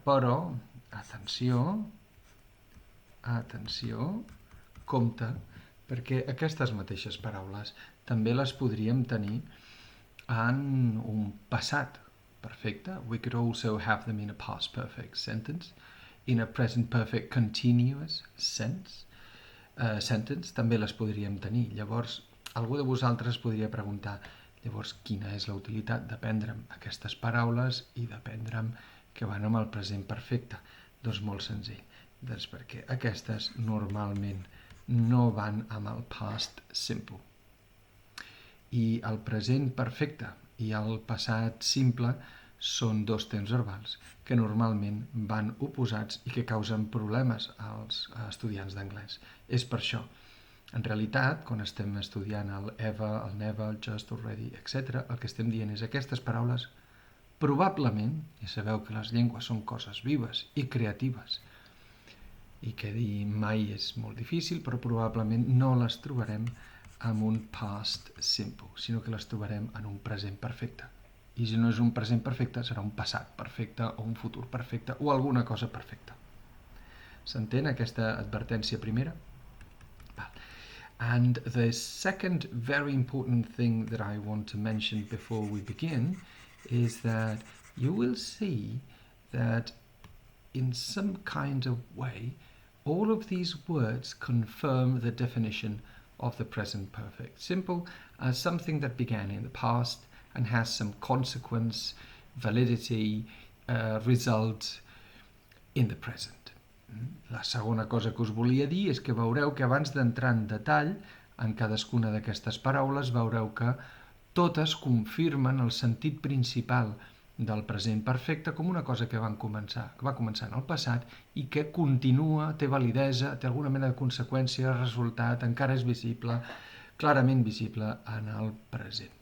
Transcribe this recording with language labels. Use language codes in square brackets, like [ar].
[ca] Però, atenció, compte, perquè aquestes mateixes paraules també les podríem tenir en un passat perfecte. [en] We could also have them in a past perfect sentence, in a present perfect continuous sentence [ca] també les podríem tenir. Llavors, algú de vosaltres podria preguntar, llavors, quina és la utilitat d'aprendre'm aquestes paraules i d'aprendre'm que van amb el present perfecte? Doncs molt senzill. Doncs perquè aquestes normalment no van amb el past simple. I el present perfecte i el passat simple són dos temps verbals que normalment van oposats i que causen problemes als estudiants d'anglès. És per això. En realitat, quan estem estudiant el ever, el never, el just, already, etc., el que estem dient és aquestes paraules probablement, ja sabeu que les llengües són coses vives i creatives, i que dir mai és molt difícil, però probablement no les trobarem en un past simple, sinó que les trobarem en un present perfecte. I si no és un present perfecte, serà un passat perfecte o un futur perfecte o alguna cosa perfecta. S'entén aquesta advertència primera? [en] And the second very important thing that I want to mention before we begin is that you will see that in some kind of way all of these words confirm the definition of the present perfect simple as something that began in the past and has some consequence, validity, result in the present. [ca] La segona cosa que us volia dir és que veureu que abans d'entrar en detall en cadascuna d'aquestes paraules veureu que totes confirmen el sentit principal del present perfecte com una cosa que va començar en el passat i que continua, té validesa, té alguna mena de conseqüència, resultat, encara és visible, clarament visible en el present.